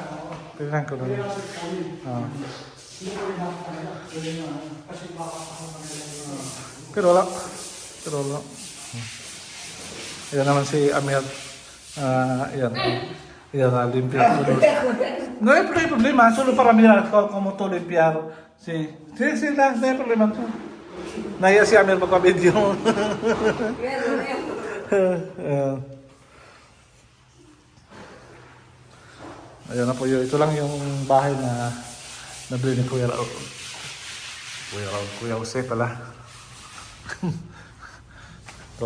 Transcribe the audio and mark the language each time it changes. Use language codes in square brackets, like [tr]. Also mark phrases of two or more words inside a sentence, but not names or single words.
[tl] Pwede lang kunin. Pero wala. Yan naman si Amir. Yan. Yan, [es] limpiar. No hay problema. Solo para mirar cómo tú limpiar. Sí, no hay problema. [tl] Naya si Amir magpa-video. Ayan na po yun. Ito lang yung bahay na nabili ni Kuya Raul. Kuya Jose pala. Ito.